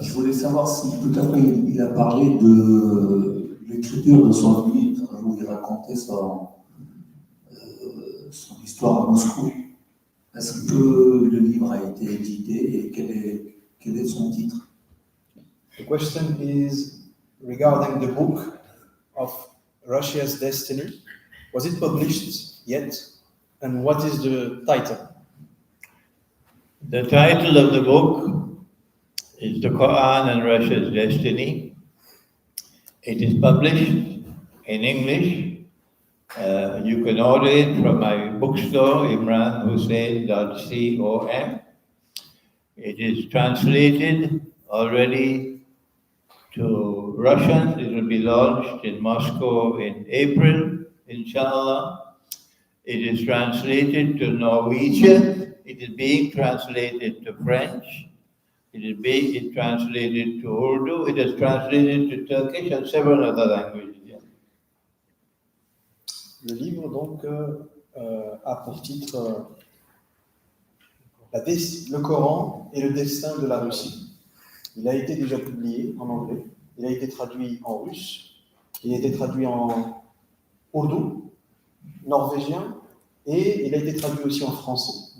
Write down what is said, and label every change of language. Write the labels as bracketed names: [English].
[French] Je voulais savoir si tout à l'heure il a parlé de l'écriture de son livre, où il racontait son histoire à Moscou. Est-ce que le livre a été édité et quel est son titre? [English] The question is regarding the book of Russia's Destiny. Was it published yet? And what is the title? The title of the book It's the Quran and Russia's destiny. It is published in English. You can order it from my bookstore, imranhussein.com. It is translated already to Russian. It will be launched in Moscow in April, inshallah. It is translated to Norwegian. It is being translated to French. It is being translated to Urdu. It is translated to Turkish and several other languages. [French] Le livre, donc, a pour titre Le Coran et le destin de la Russie. Il a été déjà publié en anglais, il a été traduit en russe, il a été traduit en ourdou, norvégien, et il a été traduit aussi en français.